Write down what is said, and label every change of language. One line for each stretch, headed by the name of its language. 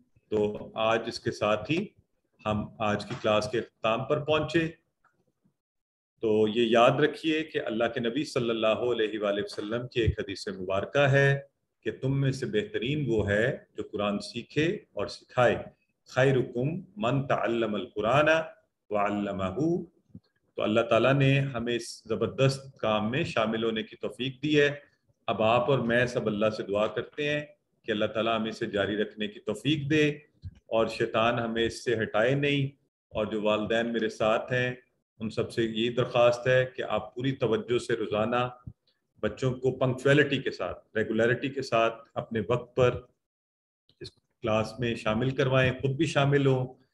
Urdu: تو آج اس کے ساتھ ہی ہم آج کی کلاس کے اختتام پر پہنچے. تو یہ یاد رکھیے کہ اللہ کے نبی صلی اللہ علیہ وآلہ وسلم کی ایک حدیث مبارکہ ہے کہ تم میں سے بہترین وہ ہے جو قرآن سیکھے اور سکھائے.
Arabic: خیرکم من تعلم القرآن وعلمہ.
Urdu: تو اللہ تعالیٰ نے ہمیں اس زبردست کام میں شامل ہونے کی توفیق دی ہے. اب آپ اور میں سب اللہ سے دعا کرتے ہیں کہ اللہ تعالیٰ ہمیں اسے جاری رکھنے کی توفیق دے اور شیطان ہمیں اس سے ہٹائے نہیں. اور جو والدین میرے ساتھ ہیں ان سب سے یہی درخواست ہے کہ آپ پوری توجہ سے روزانہ بچوں کو پنکچویلٹی کے ساتھ، ریگولیرٹی کے ساتھ اپنے وقت پر اس کلاس میں شامل کروائیں، خود بھی شامل ہوں.